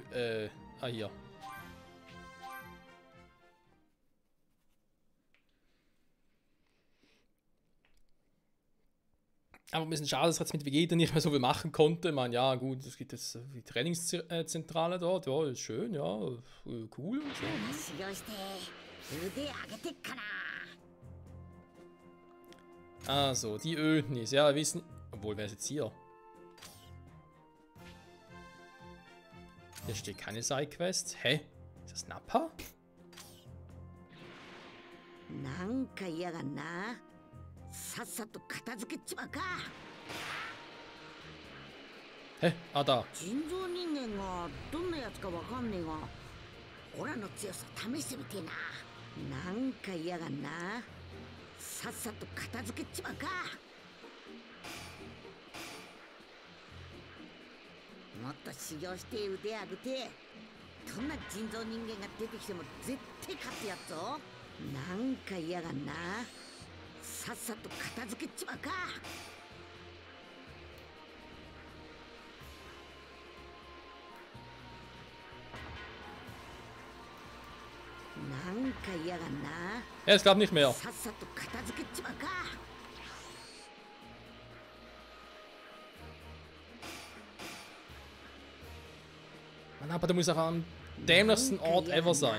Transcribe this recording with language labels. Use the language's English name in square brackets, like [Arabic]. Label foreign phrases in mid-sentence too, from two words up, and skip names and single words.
[German] Hier. Aber ein bisschen schade, dass er jetzt mit Vegeta nicht mehr so viel machen konnte. Ich meine, ja gut, es gibt jetzt die Trainingszentrale dort. Ja, ist schön, ja, cool und so. [Japanese] 修行して腕上げてっかな。 [German] Also, die Ödnis. Ja, wir wissen... Obwohl, wer ist jetzt hier? Hier steht keine Sidequest. Hä? Ist das Nappa? [Japanese] なんか嫌がんな。さっさと片付けちまうか。 [German] Hä? Ah, da. [Japanese] 人造人間がどんなやつかわかんねえが、オラの強さ試してみてえな。なんか嫌がんな。さっさと片付けちまうか。もっと修行して腕上げて、どんな人造人間が出てきても絶対勝ってやっぞ。なんか嫌がんな。さっさと片付けちまうか。なんか嫌がんな。 [German] Ja, es gab nicht mehr. [Japanese] さっさと片付けちまうか。 [German] Mann, aber der muss auch am dämlichsten Ort ever sein.